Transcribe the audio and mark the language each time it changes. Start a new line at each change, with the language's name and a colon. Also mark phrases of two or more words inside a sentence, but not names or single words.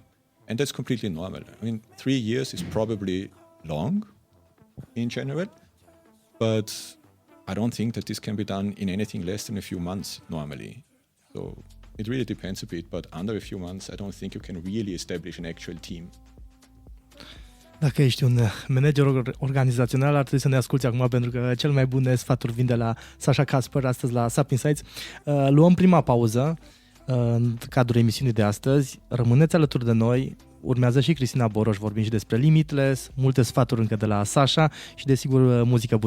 English: And that's completely normal. I mean, 3 years is probably long in general, but I don't think that this can be done in anything less than a few months normally. So it really depends a bit, but under a few months, I don't think you can really establish an actual team.
Romanian: Dacă ești un manager organizațional, ar trebui să ne asculti acum, pentru că cel mai bune sfaturi vin de la Sacha Kasper astăzi la SAP Insights. Luăm prima pauză în cadrul emisiunii de astăzi. Rămâneți alături de noi. Urmează și Cristina Boroș, vorbim și despre Limitless, multe sfaturi încă de la Sacha și desigur muzică bună.